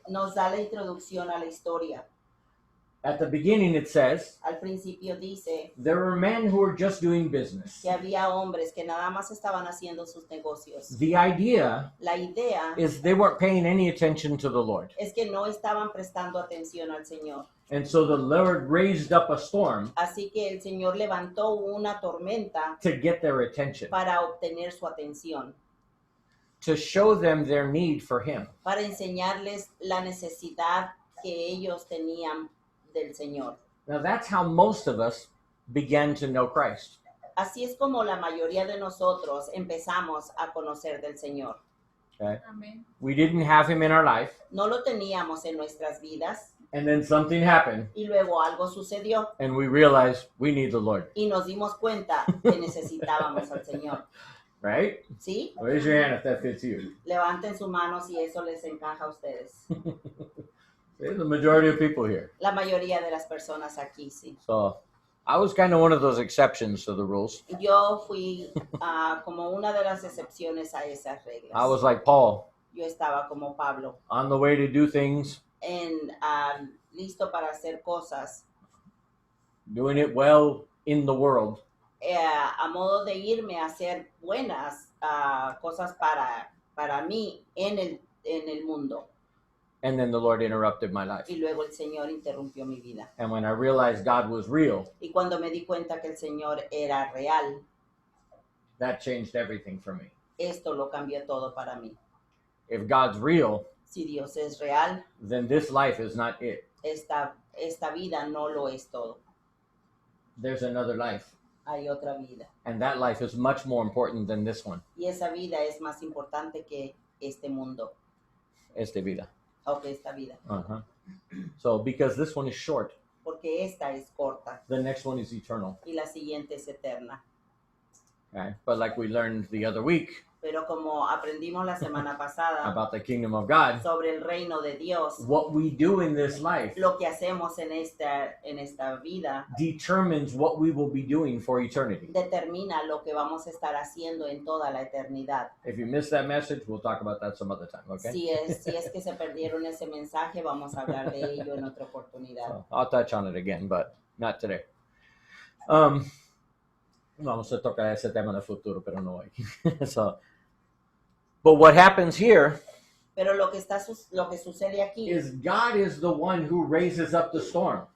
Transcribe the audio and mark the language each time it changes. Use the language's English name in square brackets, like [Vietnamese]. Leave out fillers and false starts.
[Spanish] nos da la introducción a la historia. [English] At the beginning, it says, [Spanish] Al principio dice [English] there were men who were just doing business. [Spanish] que había hombres que nada más estaban haciendo sus negocios. [English] The idea [Spanish] La idea [English] is they weren't paying any attention to the Lord. [Spanish] es que no estaban prestando atención al Señor. [English] And so the Lord raised up a storm [Spanish] Así que el Señor levantó una tormenta [English] to get their attention, [Spanish] para obtener su atención, [English] to show them their need for Him. [Spanish] para enseñarles la necesidad que ellos tenían del Señor. [English] Now, that's how most of us began to know Christ. [Spanish] Así es como la mayoría de nosotros empezamos a conocer del Señor. [English] Okay? [Spanish] Amén. [English] We didn't have Him in our life, [Spanish] No lo teníamos en nuestras vidas [English] and then something happened, [Spanish] y luego algo sucedió [English] and we realized we need the Lord, [Spanish] y nos dimos cuenta que necesitábamos al Señor. [English] right? [Spanish] ¿Sí? [English] Raise your hand if that fits you. [Spanish] Levanten su mano si eso les encaja a ustedes. [English] See, the majority of people here. [Spanish] La mayoría de las personas aquí, sí. [English] So I was kind of one of those exceptions to the rules. [Spanish] Yo fui como una de las excepciones a esas reglas. [English] I was like Paul, [Spanish] Yo estaba como Pablo, [English] on the way to do things, [Spanish] listo para hacer cosas, [English] doing it well in the world, [Spanish] a modo de irme a hacer buenas cosas para mí en el mundo. [English] And then the Lord interrupted my life. [Spanish] y luego el Señor interrumpió mi vida. [English] And when I realized God was real, [Spanish] Y cuando me di cuenta que el Señor era real, [English] that changed everything for me. [Spanish] esto lo cambió todo para mí. [English] If God's real, [Spanish] Si Dios es real, [English] then this life is not it. [Spanish] esta vida no lo es todo. [English] There's another life. [Spanish] Hay otra vida. [English] And that life is much more important than this one. [Spanish] Y esa vida es más importante que este mundo Esta vida. o que esta vida. Uh-huh. [English] So because this one is short, [Spanish] Porque esta es corta [English] the next one is eternal. [Spanish] y la siguiente es eterna. [English] Okay? But like we learned the other week [Spanish] Pero como aprendimos la semana pasada [English] about the kingdom of God, [Spanish] sobre el reino de Dios, [English] what we do in this life [Spanish] lo que hacemos en esta vida [English] determines what we will be doing for eternity. [Spanish] determina lo que vamos a estar haciendo en toda la eternidad. [English] If you missed that message, we'll talk about that some other time, okay? [Spanish] Si es que se perdieron ese mensaje, vamos a hablar de ello en otra oportunidad. [English] So I'll touch on it again, but not today. [Spanish] Vamos a tocar ese tema en el futuro, pero no hoy. [English] So, but what happens here [Spanish] Pero lo que sucede aquí [English] is God is the one who raises up the storm.